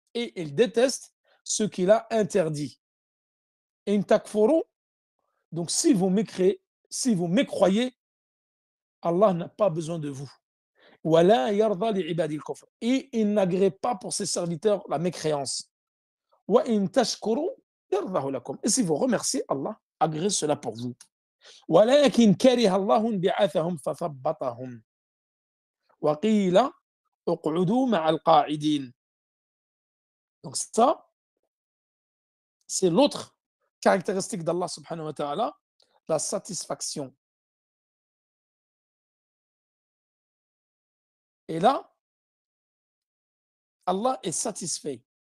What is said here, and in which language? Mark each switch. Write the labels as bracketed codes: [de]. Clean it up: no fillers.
[fr] Et il déteste ce qu'il a interdit. [ar] In takfuru, [fr] donc si vous mécroyez, Allah n'a pas besoin de vous. [ar] Wala yarda li ibadil kufr. [fr] Et il n'agrée pas pour ses serviteurs la mécréance. [ar] Wa in tashkuru yardahu lakum. [fr] Et si vous remerciez, Allah agrée cela pour vous. [ar] ولكن كره الله انبعاثهم فثبطهم وقيل اقعدوا مع القاعدين. [fr] Donc ça, c'est l'autre caractéristique d'Allah subhanahu wa ta'ala, la satisfaction. Et là, Allah est satisfait.